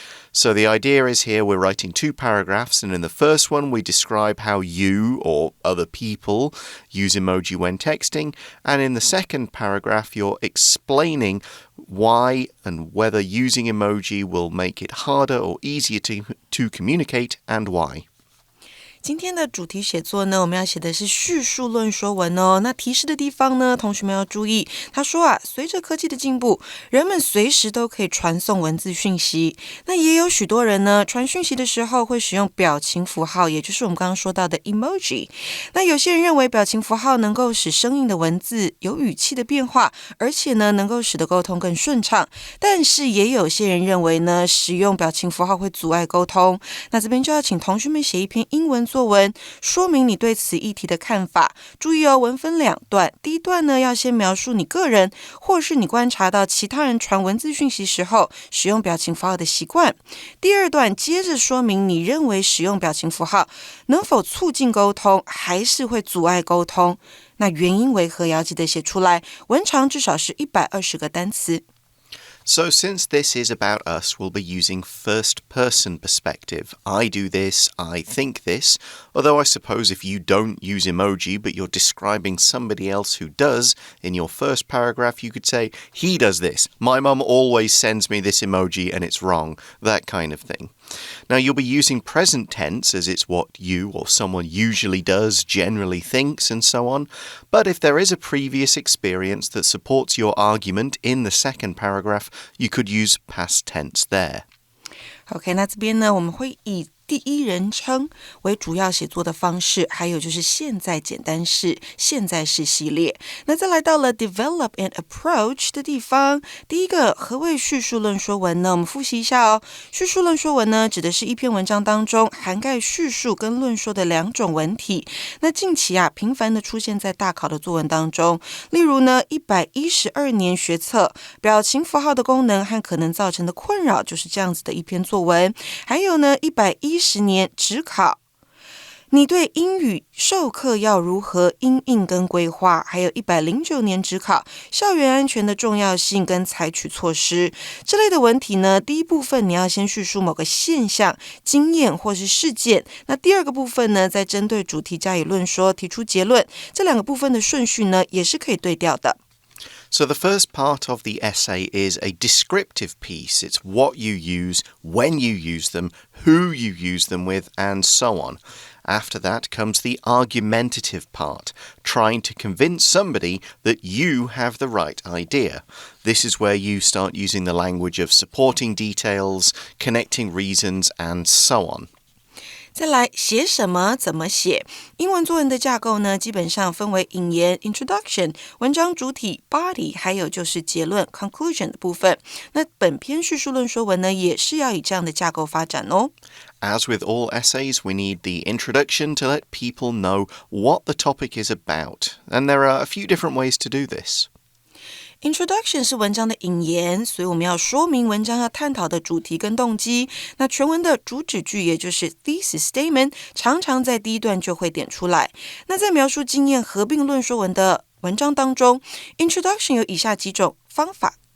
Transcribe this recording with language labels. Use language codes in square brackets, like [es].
[en] So the idea is here we're writing 2 paragraphs, and in the first one we describe how you or other people use emoji when texting, and in the second paragraph you're explaining why and whether using emoji will make it harder or easier to communicate and why. [zh] 今天的主题写作呢，我们要写的是叙述论说文哦。那提示的地方呢，同学们要注意。他说啊，随着科技的进步，人们随时都可以传送文字讯息。那也有许多人呢，传讯息的时候会使用表情符号，也就是我们刚刚说到的 emoji。那有些人认为表情符号能够使生硬的文字有语气的变化，而且呢，能够使得沟通更顺畅。但是也有些人认为呢，使用表情符号会阻碍沟通。那这边就要请同学们写一篇英文作文，说明你对此议题的看法。注意哦，文分2段。第一段呢，要先描述你个人，或是你观察到其他人传文字讯息时候使用表情符号的习惯。第二段接着说明你认为使用表情符号能否促进沟通，还是会阻碍沟通。那原因为何，要记得写出来。文长至少是120个单词。 [en] So since this is about us, we'll be using first-person perspective. I do this, I think this. Although I suppose if you don't use emoji, but you're describing somebody else who does, in your first paragraph you could say, he does this. My mum always sends me this emoji and it's wrong. That kind of thing. Now, you'll be using present tense as it's what you or someone usually does, generally thinks, and so on. But if there is a previous experience that supports your argument in the second paragraph, you could use past tense there. [zh] OK, 那这边呢，我们会以第一人称为主要写作的方式，还有就是现在简单式、现在式系列。那再来到了 [en] develop and approach [zh] 的地方，第一个，何谓叙述论说文呢？我们复习一下哦。叙述论说文呢，指的是一篇文章当中涵盖叙述跟论说的2种文体。那近期啊，频繁的出现在大考的作文当中。例如呢，112年学测表情符号的功能和可能造成的困扰，就是这样子的一篇作文。还有呢，110年指考，你对英语授课要如何因应跟规划？还有109年指考，校园安全的重要性跟采取措施这类的文体呢，第一部分你要先叙述某个现象、经验或是事件，那第二个部分呢，再针对主题加以论说，提出结论。这2个部分的顺序呢，也是可以对调的。 [en] So the first part of the essay is a descriptive piece. It's what you use, when you use them, who you use them with, and so on. After that comes the argumentative part, trying to convince somebody that you have the right idea. This is where you start using the language of supporting details, connecting reasons, and so on. [zh] 再来，写什么怎么写。英文作文的架构呢，基本上分为引言 introduction、文章主体 body， 还有就是结论 conclusion 的部分。那本篇叙述论说文呢，也是要以这样的架构发展哦。 [en] As with all essays, we need the introduction to let people know what the topic is about. And there are a few different ways to do this. [zh] Introduction 是文章的引言，所以我们要说明文章要探讨的主题跟动机。那全文的主旨句，也就是 thesis statement， 常常在第一段就会点出来。那在描述经验合并论说文的文章当中 ，Introduction 有以下几种方法。